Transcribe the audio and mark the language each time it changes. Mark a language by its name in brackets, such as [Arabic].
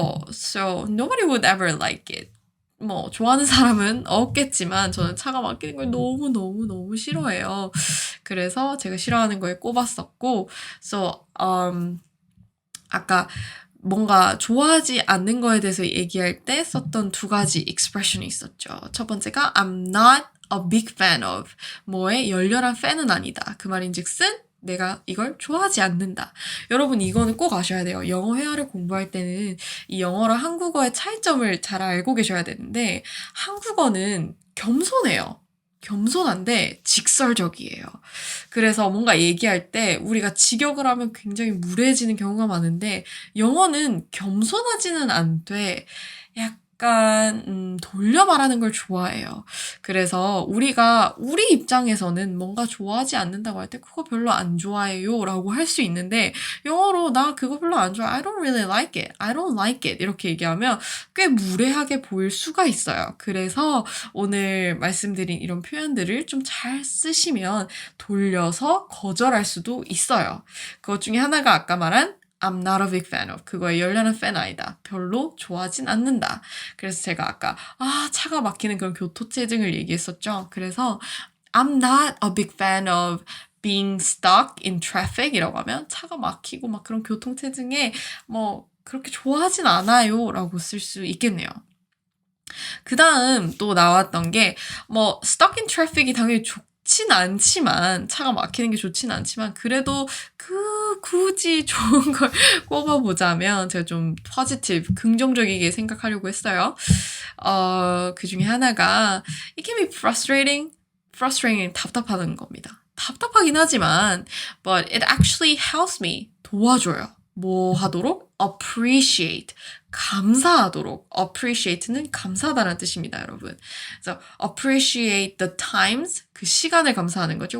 [English] So nobody would ever like it. [Korean] 뭐 좋아하는 사람은 없겠지만 저는 차가 막히는 걸 너무 싫어해요. 그래서 제가 싫어하는 거에 꼽았었고 so 아까 뭔가 좋아하지 않는 거에 대해서 얘기할 때 썼던 두 가지 expression이 있었죠. 첫 번째가 [English] I'm not a big fan of [Korean] 뭐의 열렬한 팬은 아니다. 그 말인즉슨 내가 이걸 좋아하지 않는다. 여러분 이거는 꼭 아셔야 돼요. 영어 회화를 공부할 때는 이 영어랑 한국어의 차이점을 잘 알고 계셔야 되는데 한국어는 겸손해요. 겸손한데 직설적이에요. 그래서 뭔가 얘기할 때 우리가 직역을 하면 굉장히 무례해지는 경우가 많은데 영어는 겸손하지는 않되 약간 돌려 말하는 걸 좋아해요. 그래서 우리가 우리 입장에서는 뭔가 좋아하지 않는다고 할 때 그거 별로 안 좋아해요 라고 할 수 있는데 영어로 나 그거 별로 안 좋아해. [English] I don't really like it. I don't like it. [Korean] 이렇게 얘기하면 꽤 무례하게 보일 수가 있어요. 그래서 오늘 말씀드린 이런 표현들을 좀 잘 쓰시면 돌려서 거절할 수도 있어요. 그것 중에 하나가 아까 말한 [English] I'm not a big fan of. [Korean] 그거에 열렬한 팬 아니다. 별로 좋아하진 않는다. 그래서 제가 아까 차가 막히는 그런 교토체증을 얘기했었죠. 그래서 [English] I'm not a big fan of being stuck in traffic [Korean] 이라고 하면 차가 막히고 막 그런 교통체증에 뭐 그렇게 좋아하진 않아요 라고 쓸 수 있겠네요. 그 다음 또 나왔던 게 뭐 stuck in traffic이 당연히 좋진 않지만 차가 막히는 게 좋진 않지만 그래도 굳이 좋은 걸 꼽아보자면 제가 좀 positive, 긍정적이게 생각하려고 했어요. 그 중에 하나가 [English] it can be frustrating. [Korean] frustrating 답답하다는 겁니다. 답답하긴 하지만 [English] but it actually helps me [Korean] 도와줘요. 뭐 하도록? appreciate 감사하도록 appreciate는 감사하다는 뜻입니다, 여러분. 그래서 [English] appreciate the times [Korean] 그 시간을 감사하는 거죠.